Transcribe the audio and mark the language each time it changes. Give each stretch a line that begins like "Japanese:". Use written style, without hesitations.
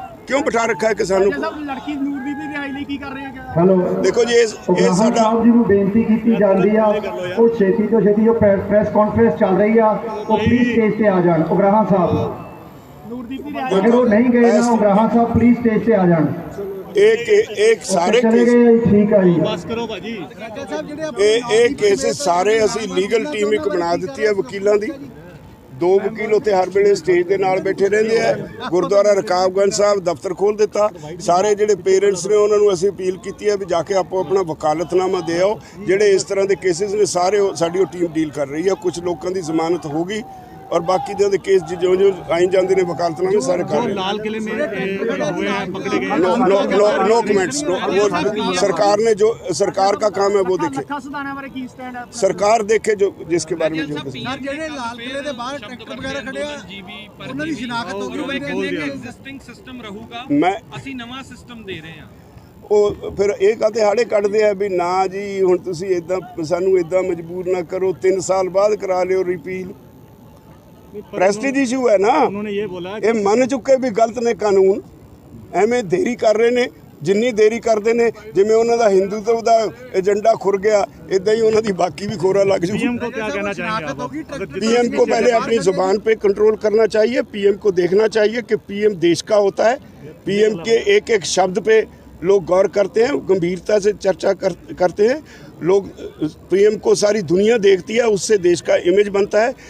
Hindi: क्यों बैठा रखा है किसानों को? देखो जी, ये साडा बेनती की जाती है वो छेती तो छेती जो प्रेस कॉन्फ्रेंस चल रही है वो प्लीज स्टेज पे आ जान। उग्राहा साहब अगर वो नहीं गए ना, उग्राहा साहब प्लीज स्टेज पे आ जान। एक सारे ठीक है बस करो भाजी। एक केसेस सारे
Punjabi: ਅਸੀਂ ਲੀਗਲ ਟੀਮ ਇੱਕ ਬਣਾ ਦਿੱਤੀ ਹੈ ਵਕੀਲਾਂ ਦੀ। 2 ਵਕੀਲ ਉੱਥੇ ਹਰ ਵੇਲੇ ਸਟੇਜ ਦੇ ਨਾਲ ਬੈਠੇ ਰਹਿੰਦੇ ਆ। ਗੁਰਦੁਆਰਾ ਰਕਾਬਗੰਜ ਸਾਹਿਬ ਦਫ਼ਤਰ ਖੋਲ੍ਹ ਦਿੱਤਾ। ਸਾਰੇ ਜਿਹੜੇ ਪੇਰੈਂਟਸ ਨੇ ਉਹਨਾਂ ਨੂੰ ਅਸੀਂ ਅਪੀਲ ਕੀਤੀ ਹੈ ਵੀ ਜਾ ਕੇ ਆਪੋ ਆਪਣਾ ਵਕਾਲਤਨਾਮਾ ਦੇ ਆਓ। ਜਿਹੜੇ ਇਸ ਤਰ੍ਹਾਂ ਦੇ ਕੇਸਿਸ ਨੇ ਸਾਰੇ ਸਾਡੀ ਉਹ ਟੀਮ ਡੀਲ ਕਰ ਰਹੀ ਹੈ। ਕੁਝ ਲੋਕਾਂ ਦੀ ਜ਼ਮਾਨਤ ਹੋ ਗਈ
Hindi: और बाकी जो केस जो आई जाते हैं वकालतनामे सारे कर रहे हैं। लाल किले में हुए हैं, पकड़े गए। No comments. वो सरकार ने जो सरकार का काम है वो देखे, सरकार देखे जो जिसके बारे में जो लाल किले के बाहर ट्रैक्टर वगैरह खड़े हैं उन्होंने शिनाख्त होगी एग्जिस्टिंग सिस्टम रहूगा, मैं
Punjabi: ਅਸੀਂ ਨਵਾਂ ਸਿਸਟਮ ਦੇ ਰਹੇ ਹਾਂ। ਉਹ ਫਿਰ ਇਹ ਕਾਹਤੇ ਹਾੜੇ ਕੱਢਦੇ ਆ ਵੀ ਨਾ ਜੀ ਹੁਣ ਤੁਸੀਂ ਇਦਾਂ ਸਾਨੂੰ ਇਦਾਂ ਮਜਬੂਰ ਨਾ ਕਰੋ, 3 ਸਾਲ ਬਾਅਦ ਕਰਾ ਲਿਓ ਰਿਪੀਲ। ਪ੍ਰੈਸਟੀਜ ਇਸ਼ੂ ਹੈ ਨਾ।
Hindi: उन्होंने ये बोला
Punjabi: ਇਹ ਮੰਨ ਚੁੱਕੇ ਵੀ ਗਲਤ ਨੇ ਕਾਨੂੰਨ, ਐਵੇਂ ਦੇਰੀ ਕਰ ਰਹੇ ਨੇ। ਜਿੰਨੀ ਦੇਰੀ ਕਰਦੇ ਨੇ ਜਿਵੇਂ ਉਹਨਾਂ ਦਾ ਹਿੰਦੂਤਵ ਦਾ ਏਜੰਡਾ ਖੁਰ ਗਿਆ ਇਦਾਂ ਹੀ ਉਹਨਾਂ ਦੀ ਬਾਕੀ भी खोरा लग जू।
Hindi: पीएम को क्या कहना चाहेंगे आप? पीएम को पहले अपनी जुबान पे कंट्रोल करना चाहिए। पीएम को देखना चाहिए कि पीएम देश का होता है। पीएम के एक एक शब्द पे लोग गौर करते हैं, गंभीरता से चर्चा करते हैं लोग। पीएम को सारी दुनिया देखती है, उससे देश का इमेज बनता है।